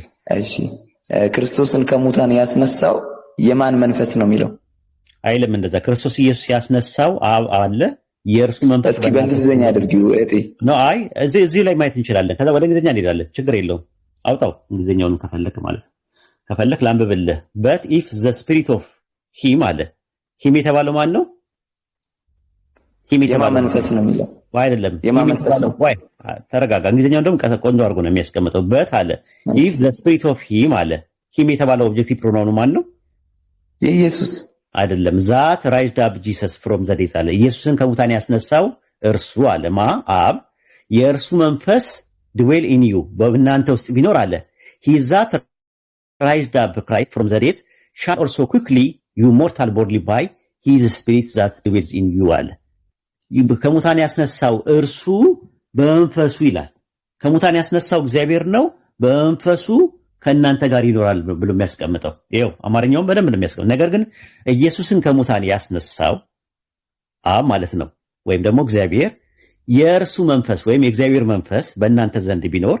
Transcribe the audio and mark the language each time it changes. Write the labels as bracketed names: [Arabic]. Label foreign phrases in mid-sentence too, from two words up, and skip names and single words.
[Amharic] እሺ ክርስቶስን ከሙታን ያስነሳው የማን መንፈስ ነው የሚለው አይልም። እንደዛ ክርስቶስ ኢየሱስ ያስነሳው አብ አለ፣ የእርሱ መንፈስ እስኪ በእንግሊዝኛ አድርጊው እቴ ነው። አይ እዚህ ላይ ማየት እንችላለን። ከዛ ወደ እንግሊዝኛ እንሄዳለን። ችግር የለውም። አውጣው እንግሊዝኛውን ከፈለክ ማለት ከፈለክ ላንብብልህ። [English] but if the spirit of him [Amharic] አለ። ሂም የተባለው ማን ነው? ሂም የተባለው መንፈስ ነው የሚለው አይደለም። የማን መንፈስ ነው? ወይ ተረጋጋ። እንግሊዝኛውን ደግሞ ቆንጆ አድርጎ ነው የሚያስቀምጠው። but አለ [English] if the spirit of him [Amharic] አለ። ሂም የተባለው [English] objective pronoun [Amharic] ማን ነው? የኢየሱስ [English] አይደለም። That raised up Jesus from the dead አለ። [Amharic] ኢየሱስን ከሙታን ያስነሳው እርሱ አለ ማ አብ፣ የእርሱ መንፈስ [English] dwell in you [Amharic] በእናንተ ውስጥ ቢኖር አለ [English] he that raised up Christ from the dead shall also quickly you mortal bodily by his spirit that dwells in you [Amharic] አለ። ከሙታን ያስነሳው እርሱ በመንፈሱ ይላል። ከሙታን ያስነሳው እግዚአብሔር ነው፣ በመንፈሱ ከእናንተ ጋር ይኖራል ብሎ የሚያስቀምጠው ይኸው። አማርኛውን በደንብ ነው የሚያስቀምጠው። ነገር ግን ኢየሱስን ከሙታን ያስነሳው አብ ማለት ነው፣ ወይም ደግሞ እግዚአብሔር፣ የእርሱ መንፈስ ወይም የእግዚአብሔር መንፈስ በእናንተ ዘንድ ቢኖር